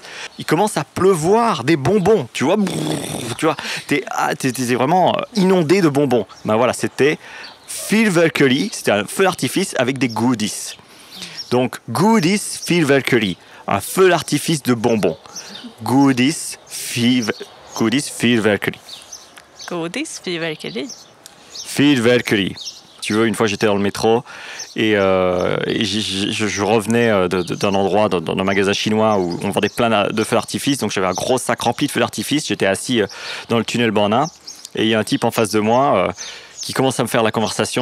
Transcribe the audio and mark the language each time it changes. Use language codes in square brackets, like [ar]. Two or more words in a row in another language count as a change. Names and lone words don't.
[fr] Il commence à pleuvoir des bonbons, tu vois. T'es vraiment inondé de bonbons. Ben voilà, c'était fyrverkeri, c'était un feu d'artifice avec des goodies. Donc, [sv] goodies fyrverkeri, [fr] un feu d'artifice de bonbons. [sv] Goodies fyrverkeri. Godis, fyrverkeri. Fyrverkeri. [fr] Tu vois, une fois j'étais dans le métro et je revenais d'un endroit, dans un magasin chinois où on vendait plein de feux d'artifice. Donc j'avais un gros sac rempli de feux d'artifice. J'étais assis dans le tunnel Borna et il y a un type en face de moi qui commence à me faire la conversation.